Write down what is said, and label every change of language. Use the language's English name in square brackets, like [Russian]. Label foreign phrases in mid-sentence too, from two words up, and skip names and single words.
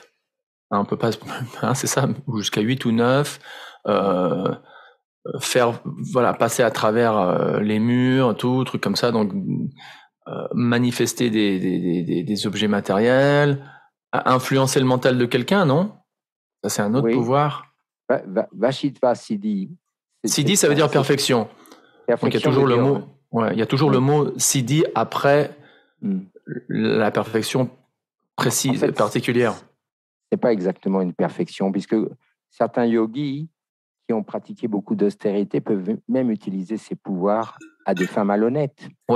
[French] On peut pas, c'est ça, ou jusqu'à 8 ou 9. Passer à travers les murs, truc comme ça. Donc, manifester des objets matériels, influencer le mental de quelqu'un, non? Ça, c'est un autre pouvoir. [Sanskrit] Vashitva Siddhi. [French] Siddhi, ça veut dire perfection. Donc, il y a toujours le mot. Ouais, il y a toujours le mot Siddhi après la perfection précise, en fait, particulière. C'est pas exactement une perfection, puisque certains yogis qui ont pratiqué beaucoup d'austérité peuvent même utiliser ces pouvoirs à des fins malhonnêtes.